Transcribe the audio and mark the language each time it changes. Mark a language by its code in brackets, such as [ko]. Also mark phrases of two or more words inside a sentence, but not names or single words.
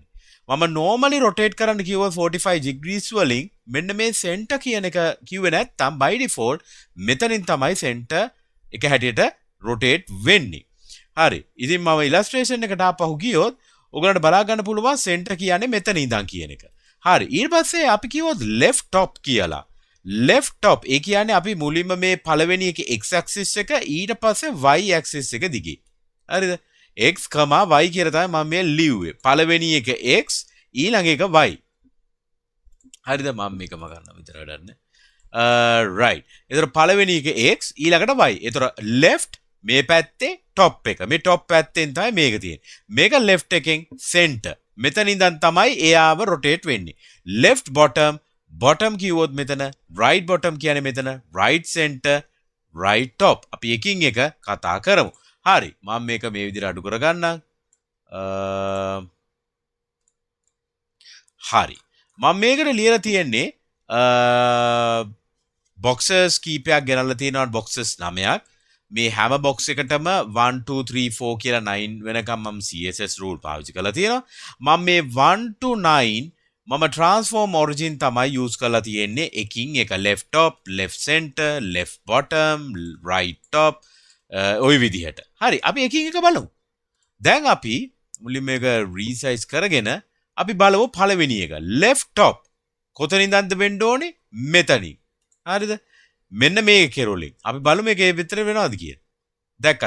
[si] මම normally rotate කරන්න කිව්ව 45 degrees වලින් මෙන්න මේ center කියන එක කිව්වේ නැත්නම් [en] by default [si] මෙතනින් තමයි center එක හැටියට rotate වෙන්නේ. හරි. ඉතින් මම illustration එකට ආපහු ගියොත් ඔයගලන්ට බලා ගන්න පුළුවන් center කියන්නේ මෙතන ඉඳන් කියන එක. හරි. ඊට පස්සේ අපි කිව්වොත් [en] left top [si] කියලා. [en] left top [si] ඒ කියන්නේ අපි මුලින්ම මේ පළවෙනි එකේ [en] x axis [si] එක ඊට පස්සේ [en] y axis [si] එක දිගේ. හරිද? x, y කියලා තමයි මම මේ ලිව්වේ. පළවෙනි එක x ඊළඟ එක y. හරිද? මම මේකම ගන්න විතර වැඩන්නේ. right. ඒතර පළවෙනි එක x ඊළඟට y. ඒතර left මේ පැත්තේ top එක. මේ top පැත්තෙන් තමයි මේක තියෙන්නේ. මේක left එකෙන් center. මෙතන ඉඳන් තමයි එයාව rotate වෙන්නේ. [en] left bottom bottom [si] කිව්වොත් මෙතන [en] right bottom [si] කියන්නේ මෙතන [en] right center right top. [si] අපි එකින් එක කතා කරමු. හරි. මම මේක මේ විදිහට අඩු කරගන්නම්. හරි. මම මේකට ලියලා තියෙන්නේ boxes කීපයක් ගෙනල්ලා තියෙනවා boxes 9ක්. මේ හැම box එකටම 1 2 3 4 කියලා 9 වෙනකම් මම [en] CSS rule [si] පාවිච්චි කරලා තියෙනවා. මම මේ 1 to 9 මම [en] transform origin [si] තමයි use කරලා තියෙන්නේ එකින් එක [en] left top, left center, left bottom, right top [si] ওই විදිහට. හරි. අපි එකින් එක බලමු. දැන් අපි මුලින්ම මේක resize කරගෙන අපි බලමු පළවෙනි එක. left top කොතනින්ද වෙන්න ඕනේ? මෙතනින්. හරිද? මෙන්න මේ කෙරොලින්. අපි බලමු මේකේ විතර වෙනවද කියලා. දැක්කද?